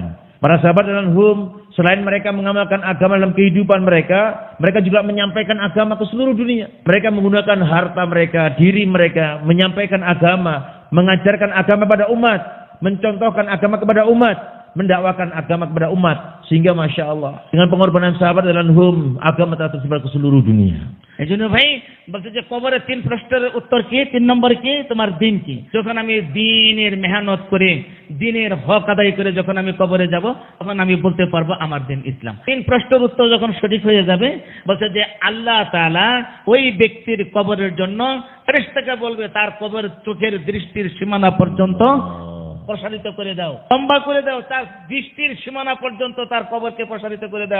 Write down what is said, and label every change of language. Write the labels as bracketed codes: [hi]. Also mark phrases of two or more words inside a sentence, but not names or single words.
[id] Para sahabat dalam selain mereka mengamalkan agama dalam kehidupan mereka, mereka juga menyampaikan agama ke seluruh dunia. Mereka menggunakan harta mereka, diri mereka, menyampaikan agama, mengajarkan agama pada umat, mencontohkan agama kepada umat, mendakwakan agama kepada umat, sehingga [ar] ما شاء الله [id] dengan pengorbanan sahabat dalam agama telah tersebar ke seluruh dunia. [bn] এজন্য ভাই বলতে যে কবরের 3 প্রশ্নের উত্তর কি, 3 নম্বর কি, তোমার দিন কি। যখন আমি দিনের মেহনত করে, দিনের হক আদায় করে যখন আমি কবরে যাব, তখন আমি বলতে পারবো আমার দিন ইসলাম। 3 প্রশ্নের উত্তর যখন সঠিক হয়ে যাবে, বলছে যে আল্লাহ তাআলা ওই ব্যক্তির কবরের জন্য ফেরেশতাকে বলবে তার কবর চোখের দৃষ্টির সীমানা পর্যন্ত প্রসারিত করে দাও, লম্বা করে দাও, তার দৃষ্টির সীমানা পর্যন্ত তার কবরকে প্রসারিত করে দাও।